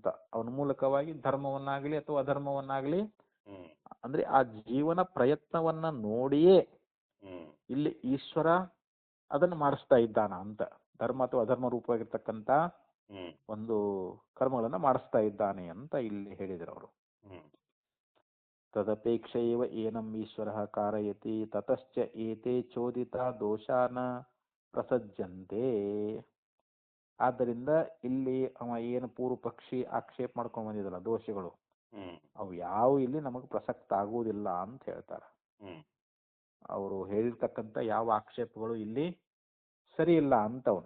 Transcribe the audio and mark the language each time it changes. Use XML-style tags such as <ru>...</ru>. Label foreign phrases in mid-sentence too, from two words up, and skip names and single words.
<kn>ಅವನ ಮೂಲಕವಾಗಿ ಧರ್ಮವನ್ನಾಗ್ಲಿ ಅಥವಾ ಅಧರ್ಮವನ್ನಾಗ್ಲಿ, ಅಂದ್ರೆ ಆ ಜೀವನ ಪ್ರಯತ್ನವನ್ನ ನೋಡಿಯೇ ಇಲ್ಲಿ ಈಶ್ವರ ಅದನ್ನು ಮಾಡಿಸ್ತಾ ಇದ್ದಾನ ಅಂತ. ಧರ್ಮ ಅಥವಾ ಅಧರ್ಮ ರೂಪವಾಗಿರ್ತಕ್ಕಂತ ಒಂದು ಕರ್ಮಗಳನ್ನ ಮಾಡಿಸ್ತಾ ಇದ್ದಾನೆ ಅಂತ ಇಲ್ಲಿ ಹೇಳಿದ್ರು ಅವರು.</kn> <sa>ತದಪೇಕ್ಷೆಯವ ಏನಂ ಈಶ್ವರ ಕಾರಯತಿ ತತಶ್ಚ ಏತೆ ಚೋದಿತ ದೋಷಾನ ಪ್ರಸಜ್ಜಂತೆ.</sa> <kn>ಆದ್ದರಿಂದ ಇಲ್ಲಿ ಅವ ಏನು ಪೂರ್ವ ಪಕ್ಷಿ ಆಕ್ಷೇಪ ಮಾಡ್ಕೊಂಡ್ ಬಂದಿದಲ್ಲ ದೋಷಗಳು, ಅವು ಯಾವ ಇಲ್ಲಿ ನಮಗ್ ಪ್ರಸಕ್ತ ಆಗುವುದಿಲ್ಲ ಅಂತ ಹೇಳ್ತಾರ. ಅವರು ಹೇಳಿರ್ತಕ್ಕಂಥ ಯಾವ ಆಕ್ಷೇಪಗಳು ಇಲ್ಲಿ ಸರಿ ಇಲ್ಲ ಅಂತವನು.</kn>